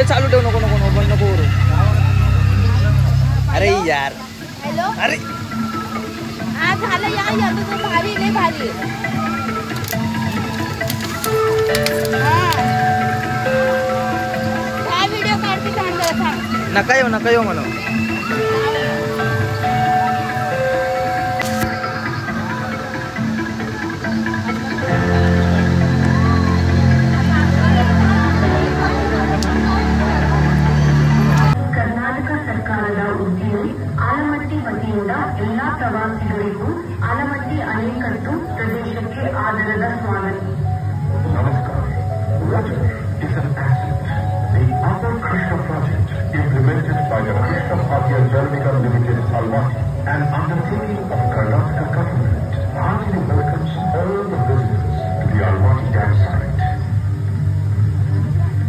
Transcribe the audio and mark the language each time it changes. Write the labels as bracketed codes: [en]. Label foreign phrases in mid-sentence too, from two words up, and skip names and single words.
[mr] चालू ठेव नको नको बंद नको करू अरे यार हॅलो अरे हा झालं या तुझं भारी लय भारी हा व्हिडिओ काढते थांब नका येऊ म्हणा [kn] ಕರ್ನಾಟಕ ಸರ್ಕಾರದ ಉದ್ಯೋಗಿ ಆಲಮಟ್ಟಿ ವತಿಯಿಂದ ಎಲ್ಲಾ ಪ್ರವಾಸಿಗರಿಗೂ ಆಲಮಟ್ಟಿ ಅಣೆಕಟ್ಟು ಪ್ರದೇಶಕ್ಕೆ ಆದರದ ಸ್ವಾಗತ. [en] Namaskar. Water is an asset. The Upper Krishna project, implemented by the Krishna Bhartiya Jal Nigam Limited, Almaty, an undertaking of Karnataka government, heartily welcomes all the visitors to the Almaty dam site.